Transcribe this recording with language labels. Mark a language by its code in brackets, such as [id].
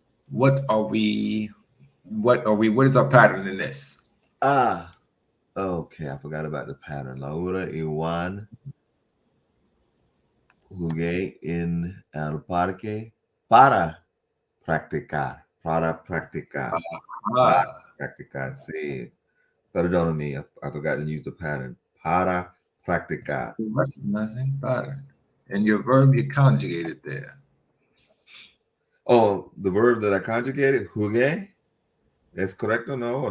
[en] What is our pattern in this? Okay. I forgot about the pattern. [es] Laura y Juan jugué en el parque para practicar. Para practicar. Para practicar. Sí. Perdóname. [en] I forgot to use the pattern. [es] Para practicar. [en] Recognizing pattern. And your verb, you conjugated there. Oh, the verb that I conjugated, jugué. That's correct or no? Or